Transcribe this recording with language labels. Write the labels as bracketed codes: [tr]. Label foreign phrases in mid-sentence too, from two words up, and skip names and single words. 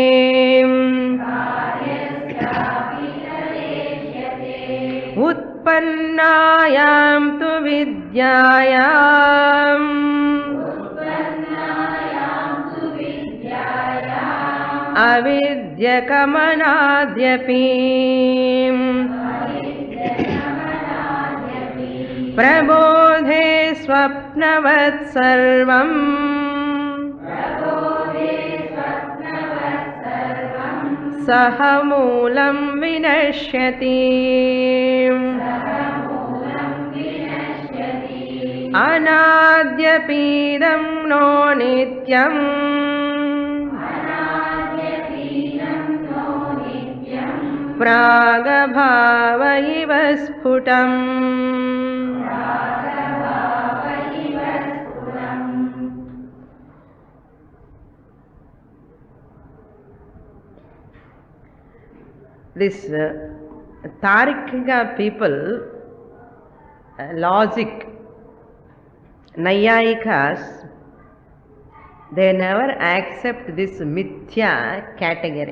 [sa] उत्पन्नायाम् तु विद्यायाम् अविद्यायाम् नित्यकमनाद्यपि प्रबोधे स्वप्नवत् सर्वम् सह मूलं विनश्यति अनाद्यपीदं नो नित्यम् प्रागभाव इव स्फुटम् [en] This Tarikika people, logic, Nayayikas, they never accept this mithya category.